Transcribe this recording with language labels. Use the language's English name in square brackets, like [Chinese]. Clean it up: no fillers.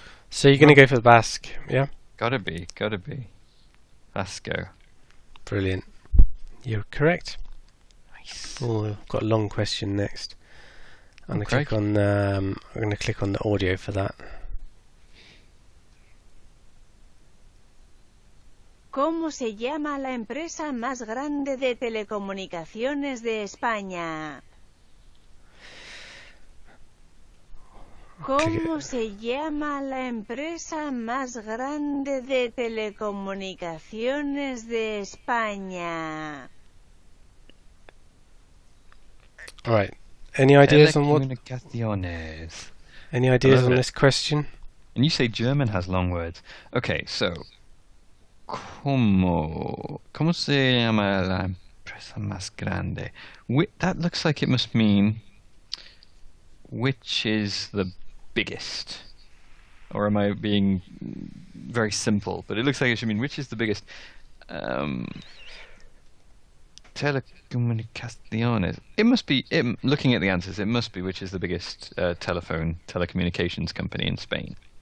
[English] So you're going to go for the Basque, yeah? Gotta be. Vasco. Brilliant. You're correct. Nice. Oh, I've got a long question next. I'm going to click on the audio for that. [Spanish] ¿Cómo se llama la empresa más grande de telecomunicaciones de España? ¿Cómo se llama la empresa más grande de telecomunicaciones de España? [English] All right. Any ideas on [Spanish] Telecomunicaciones. [English] Any ideas on this question? And you say German has long words. Okay, so [Spanish] ¿Cómo se llama la empresa más grande? [English] That looks like it must mean which is the biggest. Or am I being very simple? But it looks like it should mean which is the biggest. telecomunicaciones. It must be. Looking at the answers, it must be which is the biggest telecommunications company in Spain.